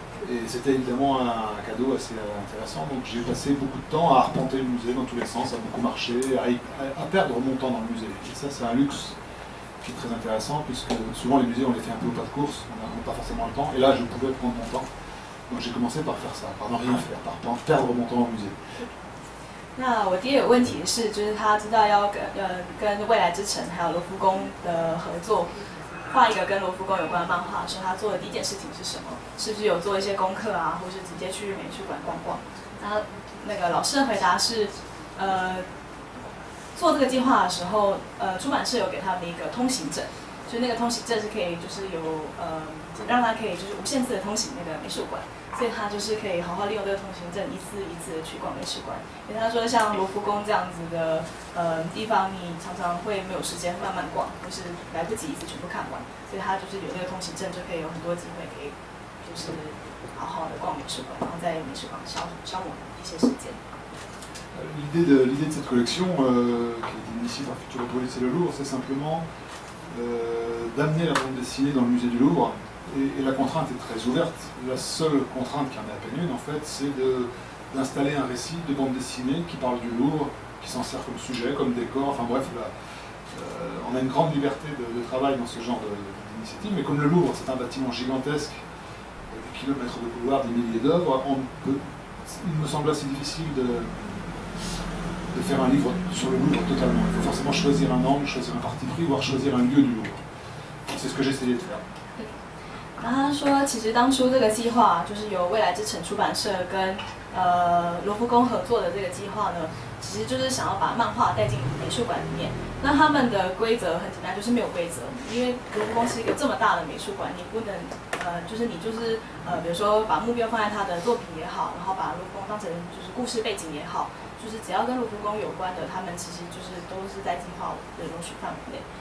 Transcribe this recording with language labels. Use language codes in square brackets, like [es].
[fr] Et c'était évidemment un cadeau assez intéressant, donc j'ai passé beaucoup de temps à arpenter le musée dans tous les sens, à beaucoup marcher, à perdre mon temps dans le musée. Et ça, c'est un luxe qui est très intéressant, puisque souvent les musées, on les fait un peu au pas de course, on n'a pas forcément le temps, et là, je pouvais prendre mon temps. Donc j'ai commencé par faire ça, par ne rien faire, par perdre mon temps au musée. [zh] 那我第一个问题是，就是他知道要跟未来之城还有罗浮宫的合作，画一个跟罗浮宫有关的漫画的时候，他做的第一件事情是什么？是不是有做一些功课啊，或是直接去美术馆逛逛？然后那个老师的回答是，做这个计划的时候，出版社有给他们一个通行证，就是那个通行证是可以，就是有让他可以就是无限次的通行那个美术馆。所以他就是可以好好利用这个通行证，一次一次的去逛美术馆。因为他说，像罗浮宫这样子的地方，你常常会没有时间慢慢逛，或是来不及一次全部看完。所以他就是有这个通行证，就可以有很多机会可以就是好好的逛美术馆，然后在美术馆消磨一些时间。 [fr] L'idée de cette collection, qui a été initiée par Futuropolis et le Louvre, c'est simplement d'amener la bande dessinée dans le musée du Louvre. Et la contrainte est très ouverte. La seule contrainte qui en est à peine une, en fait, c'est d'installer un récit de bande dessinée qui parle du Louvre, qui s'en sert comme sujet, comme décor. Enfin bref, on a une grande liberté de travail dans ce genre d'initiative. Mais comme le Louvre, c'est un bâtiment gigantesque, des kilomètres de couloirs, des milliers d'œuvres, il me semble assez difficile de faire un livre sur le Louvre totalement. Il faut forcément choisir un angle, choisir un parti pris, voire choisir un lieu du Louvre. C'est ce que j'ai essayé de faire. [zh] 然后他说，其实当初这个计划就是由未来之城出版社跟罗浮宫合作的这个计划呢，其实就是想要把漫画带进美术馆里面。那他们的规则很简单，就是没有规则，因为罗浮宫是一个这么大的美术馆，你不能就是你就是比如说把目标放在他的作品也好，然后把罗浮宫当成就是故事背景也好，就是只要跟罗浮宫有关的，他们其实就是都是在计划的容许范围内。